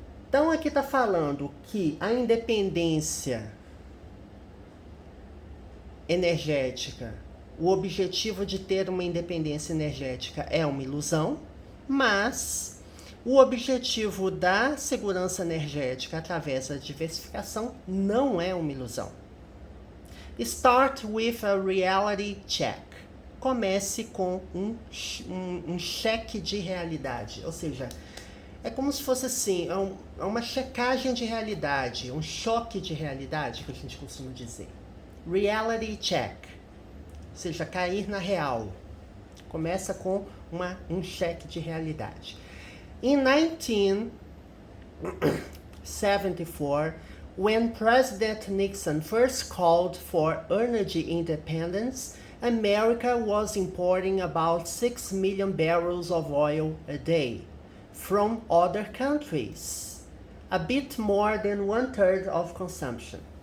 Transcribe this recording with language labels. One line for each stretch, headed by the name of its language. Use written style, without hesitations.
Portuguese: Então aqui está falando que a independência energética, o objetivo de ter uma independência energética é uma ilusão, mas o objetivo da segurança energética através da diversificação não é uma ilusão.
English: Start with a reality check.
Portuguese: Comece com um cheque de realidade, ou seja, é como se fosse assim, é uma checagem de realidade, um choque de realidade que a gente costuma dizer. Reality check, ou seja, cair na real. Começa com um cheque de realidade.
English: In 1974, when President Nixon first called for energy independence, America was importing about 6 million barrels of oil a day from other countries, a bit more than 1/3 of consumption.